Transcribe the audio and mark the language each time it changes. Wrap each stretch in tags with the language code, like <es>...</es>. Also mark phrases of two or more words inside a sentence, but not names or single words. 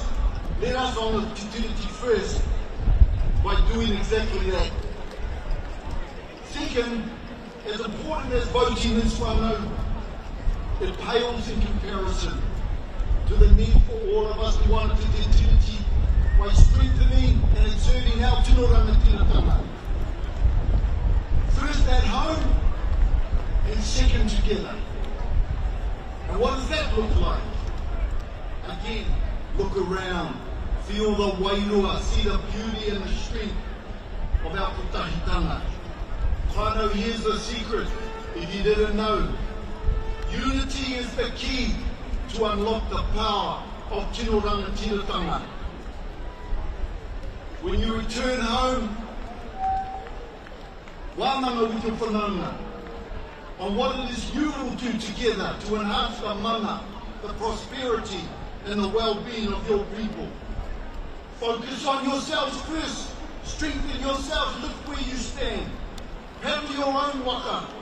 <en>Let us honour Te Tiriti first by doing exactly that. Second, as important as voting is, whānau, it pales in comparison to the need for all of us to honour Te Tiriti by strengthening and exerting our</en> <mi>tinoranga tiratanga.</mi> <en>First at home and second together. And what does that look like? Again, look around. Feel the wairua, see the beauty and the strength of our putahitanga. Whānau, here's the secret, if you didn't know. Unity is the key to unlock the power of</en> <mi>tinoranga tiratanga.</mi> <en>When you return home,</en> <mi>wānanga wiki whananga</mi> <en>on what it is you will do together to enhance the mana, the prosperity and the well-being of your people. Focus on yourselves first. Strengthen yourselves. Look where you stand. Have your own waka.</en>